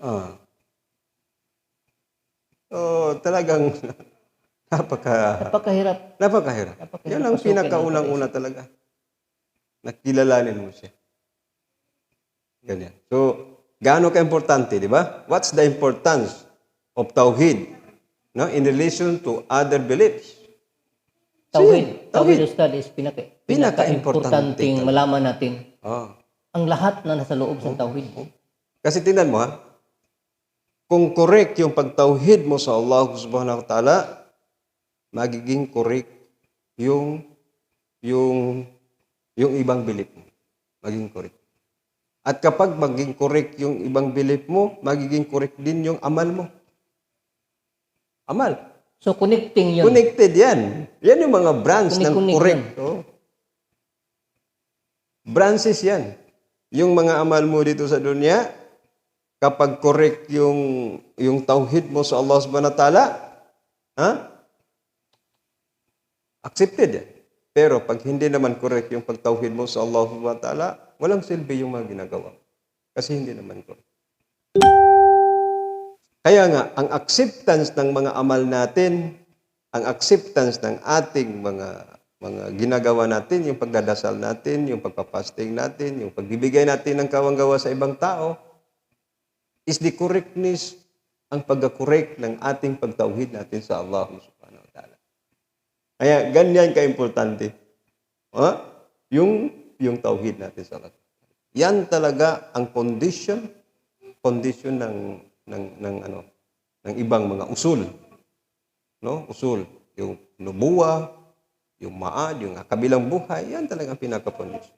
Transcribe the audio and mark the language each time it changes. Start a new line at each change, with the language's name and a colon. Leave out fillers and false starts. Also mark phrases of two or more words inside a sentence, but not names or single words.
Filipino: So, talagang Napakahirap. napakahirap. Yan ang pasukin pinakaunang-una talaga. Nakilalanin mo siya. Ganyan. So, gaano ka-importante, di ba?
English: What's the importance of Tauhid, no, in relation to other beliefs?
Filipino: Tauhid. Tauhid. Tauhid Ustad is Pinaka-importanting pinaka-importanting malaman natin. Ang lahat na nasa loob ng Tauhid. Kasi tingnan mo, kung correct yung pagtauhid mo sa
Arabic: Allah subhanahu wa ta'ala,
Filipino: magiging correct yung ibang belief mo. Magiging correct. At kapag magiging correct yung ibang belief mo, magiging correct din yung amal mo. Amal. So, connecting yun. Connected yan. Yan yung mga branch ng correct. Branches yan. Yung mga amal mo dito sa dunya, kapag correct yung tauhid mo sa
Arabic: Allah subhanahu wa ta'ala,
Filipino: accepted yan. Pero pag hindi naman correct yung pagtauhid mo sa
Arabic: Allah subhanahu wa ta'ala,
Filipino: walang silbi yung mga ginagawa. Kasi hindi naman correct. Kaya nga, ang acceptance ng mga amal natin, ang acceptance ng ating mga ginagawa natin, yung pagdadasal natin, yung pagpapasting natin, yung pagbibigay natin ng kawanggawa sa ibang tao,
English: is the correctness,
Filipino: ang pagka-correct ng ating pagtauhid natin sa
Arabic: Allah subhanahu wa ta'ala.
Filipino: Kaya ganyan ka-importante. Yung tauhid natin sa Allah. Yan talaga ang condition ng ibang mga usul. No? Usul. Yung nubuwa, yung maad, yung kabilang buhay, yan talaga ang pinaka-condition.